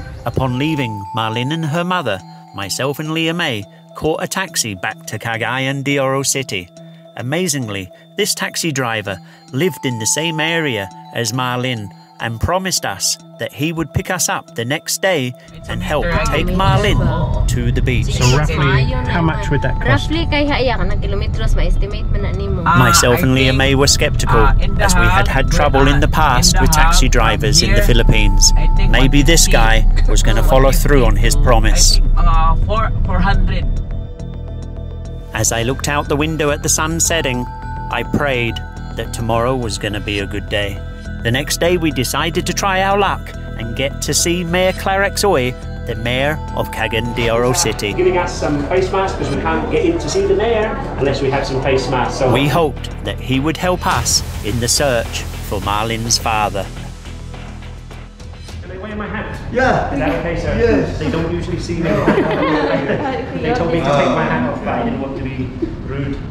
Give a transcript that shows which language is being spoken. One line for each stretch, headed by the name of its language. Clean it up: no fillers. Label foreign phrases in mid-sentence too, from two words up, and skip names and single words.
English: Upon leaving, Marlyn and her mother, myself and Leah May, caught a taxi back to Cagayan de Oro City. Amazingly, this taxi driver lived in the same area as Marlyn and promised us that he would pick us up the next day and help take Marlyn to the beach. So roughly, how much would that cost?
Cebuano: Roughly kay haya ka ng kilometros ma-estimate man na nimo.
English: Myself and Leah May were skeptical, as we had had trouble in the past with taxi drivers in the Philippines. Maybe this guy was going to follow through on his promise. 400. As I looked out the window at the sun setting, I prayed that tomorrow was going to be a good day. The next day we decided to try our luck and get to see Mayor Clarex Oy, the Mayor of Cagayan de Oro City. Giving us some face masks because we can't get in to see the mayor unless we have some face masks. So we hoped that he would help us in the search for Marlyn's father. Can I wear my hat? Yeah. Is that okay, sir? Yes. They don't usually see me. They told me to take my hat off, but I didn't want to be rude.